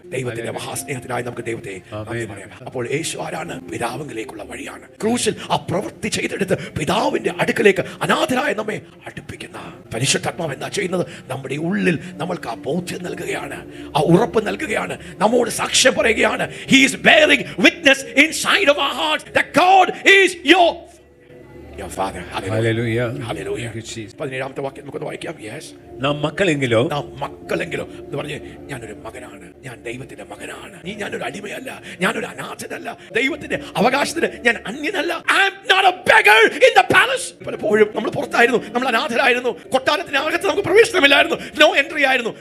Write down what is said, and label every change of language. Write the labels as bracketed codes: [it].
[ml] ദൈവത്തിന്റെ മഹാസ്നേഹത്തിനായി നമുക്ക് ദൈവത്തെ നന്ദി പറയാം. അപ്പോൾ യേശു ആരാണ്? പിതാവിലേക്കുള്ള വഴിയാണ്. ക്രൂശിൽ ആ പ്രവൃത്തി ചെയ്തെടുത്ത് പിതാവിന്റെ അടുക്കലേക്ക് അനാഥരായ നമ്മെ അടുപ്പിക്കുന്ന പരിശുദ്ധാത്മാവ് എന്താ ചെയ്യുന്നത്? നമ്മുടെ ഉള്ളിൽ നമ്മൾക്ക് ആ ബോധ്യം നൽകുകയാണ്, ആ ഉറപ്പ് നൽകുകയാണ്, നമ്മോട് സാക്ഷ്യം പറയുകയാണ്. [en] He is bearing witness inside of our hearts that God is your father. Hallelujah. [ml] Hallelujah. 17-ാമത്തെ വാക്യം നമുക്ക് വായിക്കാം. Yes. നാം മക്കളെങ്കിലോ എന്ന് പറഞ്ഞ്, ഞാനൊരു മകനാണ്, ഞാൻ ദൈവത്തിന്റെ മകനാണ്. ഞാനൊരു അടിമയല്ല, ഞാനൊരു അനാഥനല്ല, ദൈവത്തിന്റെ അവകാശത്തിന് ഞാൻ അന്യനല്ല. [en] I am not not a beggar in the palace. [ml] പലപ്പോഴും നമ്മൾ പുറത്തായിരുന്നു, നമ്മൾ അനാഥരായിരുന്നു, കൊട്ടാരത്തിനകത്ത് നമുക്ക് പ്രവേശനമില്ലായിരുന്നു, നോ എൻട്രി ആയിരുന്നു.